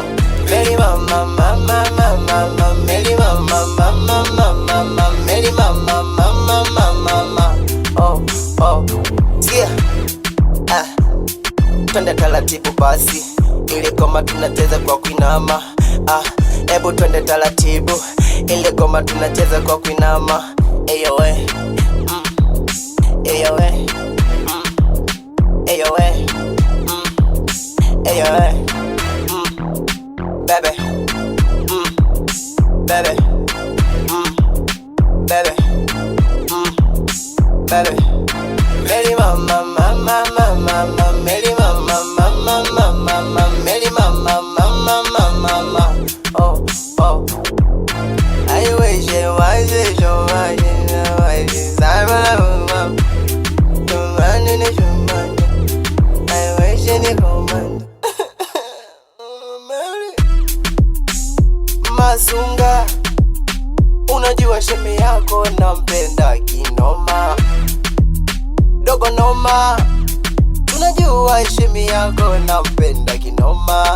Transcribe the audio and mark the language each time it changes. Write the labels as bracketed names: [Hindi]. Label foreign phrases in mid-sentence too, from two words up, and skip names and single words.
[Swahili] Meli mama, mama, mama, meli mama, mama, mama, meli mama, mama, mama, oh, oh, yeah. Twende taratibu basi, ile goma tunacheza kwa kuinama. Ebu twende taratibu, ile goma tunacheza kwa kuinama. Eyo we, eyo we, eyo we, eyo we, bebe, bebe, bebe, bebe. Meli mama, mama, mama, meli mama, mama, mama, meli mama, mama, mama, oh, oh. [English] I wish it was so much, I wish it was [Swahili] Masunga, unajua sheme yako nampenda kinoma, dogo noma, unajua sheme yako nampenda kinoma.